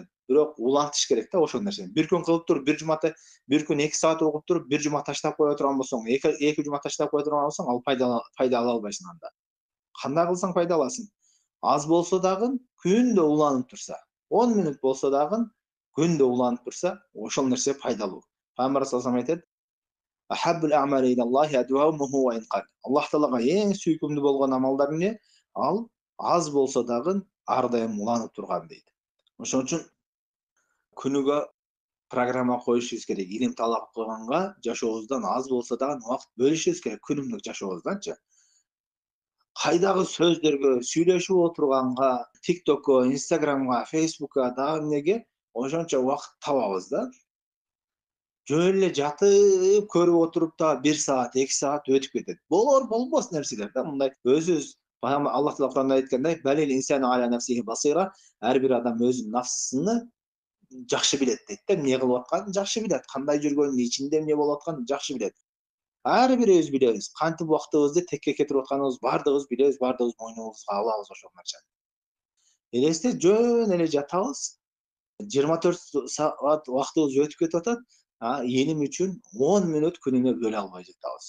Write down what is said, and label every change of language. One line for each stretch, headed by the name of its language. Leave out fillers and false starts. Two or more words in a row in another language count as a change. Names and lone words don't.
Kyrgyz: Бирок улантыш керек да ошол нерсени. Bir күн кылып туруп, bir күн 2 саат окуп туруп, bir жума таштап кое турган болсоң, 2 жума таштап кое турган болсоң, ал пайда ала албайсың анда. Кандай кылсаң пайда аласың? Аз болсо дагы күндө уланып турса, 10 мүнөт болсо дагы күндө уланып турса, ошол нерсе пайдалуу. Пайгамбар
Arabic: صلى الله عليه
Kyrgyz: айтат:
Arabic: "أحب الأعمال إلى الله أدومه وإن قل."
Kyrgyz: Аллах Таалага эң сүйкүмдүү болгон амалдар эмне? Ал аз болсо дагы ар дайым уланып турган дейт. Ошон үчүн күнүгө программа коюшубуз керек. Илим талап кылганга жашообуздан аз болсо дагы убакыт бөлүшүбүз керек күнүмдүк жашообузданчы. Кайдагы сөздөргө, сүйлөшүп отурганга, TikTokко, Instagramга, Facebookка дагы эмнеге ошончо убакыт табабыз да. Жөн эле жатып көрүп отуруп да 1 саат, 2 саат өтүп кетет. Болор болбос нерселер да мындай өзүбүз баягы Аллах Таала Куранда айткандай:
Arabic: "بل الإنسان على نفسه بصيرة."
Kyrgyz: Ар бир адам өзүнүн нафсыны жакшы билет дейт да. Эмне кылып атканын жакшы билет, кандай жүргөнүн, ичинде эмне болуп атканын жакшы билет. Ар бирибиз билебиз. Кантип убактыбызды текке кетирип атканыбызды бардыгыбыз билебиз, бардыгыбыз мойнубузга алабыз ошол нерсени. Элестет, жөн эле жатабыз, 24 саат убактыбыз өтүп кетип атат, илим үчүн 10 мүнөт күнүнө бөлө албай жатабыз.